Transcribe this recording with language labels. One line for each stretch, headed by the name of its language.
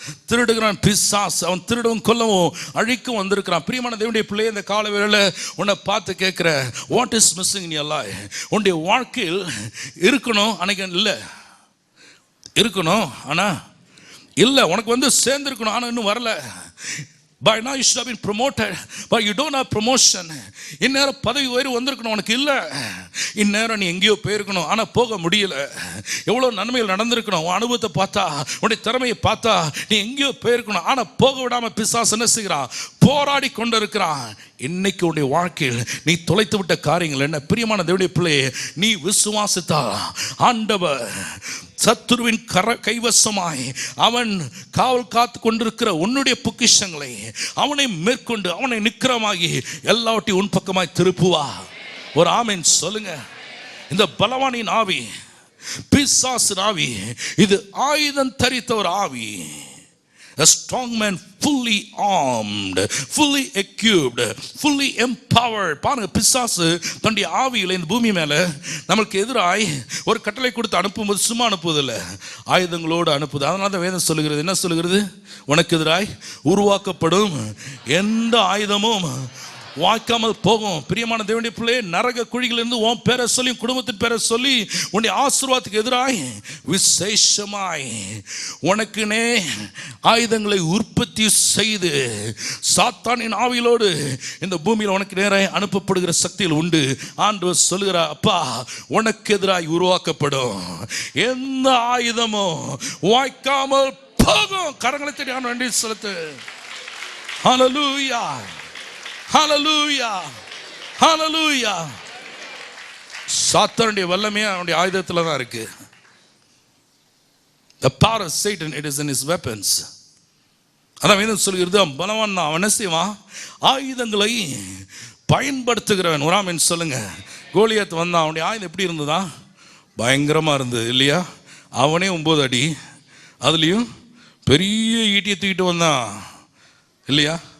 Tamil: திருடுகிறான் பிசாசு. அவன் திருடவும் கொல்லவும் அழிக்கும் வந்திருக்கிறான். பிரியமான தேவனுடைய பிள்ளையை இந்த கால வேளையில் உன்னை பார்த்து கேட்குற,
English: What is missing in your life?
Tamil: உன்னுடைய வாழ்க்கையில் இருக்கணும், அன்னைக்கு இல்லை இருக்கணும், ஆனால் இல்லை. உனக்கு வந்து சேர்ந்துருக்கணும், ஆனால் இன்னும் வரல.
English: By now you should have been promoted, but you don't have promotion.
Tamil: இந்நேரம் பதவி உயர்வு வந்திருக்கணும், உனக்கு இல்லை. இந்நேரம் நீ எங்கேயோ போயிருக்கணும், ஆனால் போக முடியல. எவ்வளோ நன்மைகள் நடந்திருக்கணும். உன் அனுபவத்தை பார்த்தா, உன்னுடைய திறமையை பார்த்தா நீ எங்கேயோ போயிருக்கணும், ஆனால் போக விடாமல் பிசாசு என்ன செய்கிறான்? போராடி கொண்டு இருக்கிறான். இன்னைக்கு உன்னுடைய வாழ்க்கையில் நீ தொலைத்து விட்ட காரியங்கள் என்ன? பிரியமான தேவனுடைய பிள்ளையே, நீ விசுவாசித்தா ஆண்டவர் சத்துருவின் கைவசமாய் அவன் காவல் காத்து கொண்டிருக்கிற உன்னுடைய பொக்கிஷங்களை அவனை மேற்கொண்டு அவனை நிக்கிரமாகி எல்லாவற்றையும் உன் பக்கமாய் திருப்புவா. ஒரு ஆமென் சொல்லுங்க. இந்த பலவானின் ஆவி, பிசாசின் ஆவி, இது ஆயுதம் தரித்த ஒரு ஆவி.
English: A strong man, fully armed, fully equipped, fully empowered.
Tamil: பாருங்க, பிசாசு தன்னுடைய ஆவியில இந்த பூமி மேல நமக்கு எதிராய் ஒரு கட்டளை கொடுத்து அனுப்பும்போது சும்மா அனுப்புவதில்லை, ஆயுதங்களோடு அனுப்புது. அதனால தான் வேதம் சொல்லுகிறது, என்ன சொல்லுகிறது? உனக்கு எதிராய் உருவாக்கப்படும் எந்த ஆயுதமும் வாய்க்காமல் போகும். பிரியமான தேவனுடைய பிள்ளையே, நரக குழிகளிலிருந்து உன் பேரை சொல்லி, குடும்பத்தின் பேரை சொல்லி, உன்னுடைய ஆசீர்வாதத்துக்கு எதிராய் விசேஷமாய் உனக்குனே ஆயுதங்களை உற்பத்தி செய்து சாத்தானின் ஆவியிலோடு இந்த பூமியில் உனக்கு நேராக அனுப்பப்படுகிற சக்தியில் உண்டு. ஆண்டவர் சொல்லுகிறார், அப்பா, உனக்கு எதிராய் உருவாக்கப்படும் எந்த ஆயுதமும் வாய்க்காமல் போகும். கரங்களை தேடி ஆண்டவரை நன்றி செலுத்து. ஹல்லேலூயா, ஹல்லேலூயா, ஹல்லேலூயா. சாத்தானுடைய வல்லமையே அவனுடைய ஆயுதத்தில் தான் இருக்கு.
English: The power of Satan, it is in his weapons.
Tamil: அதான் வேதம் சொல்கிறது, பலவான் தான், அவன் என்ன செய்வான்? ஆயுதங்களை பயன்படுத்துகிறவன். ஒரு ஆமென் சொல்லுங்க. கோலியாத் வந்தான், அவனுடைய ஆயுதம் எப்படி இருந்ததா? பயங்கரமாக இருந்தது இல்லையா? அவனே 9 அடி, அதுலேயும் பெரிய ஈட்டியை தூக்கிட்டு வந்தான் இல்லையா?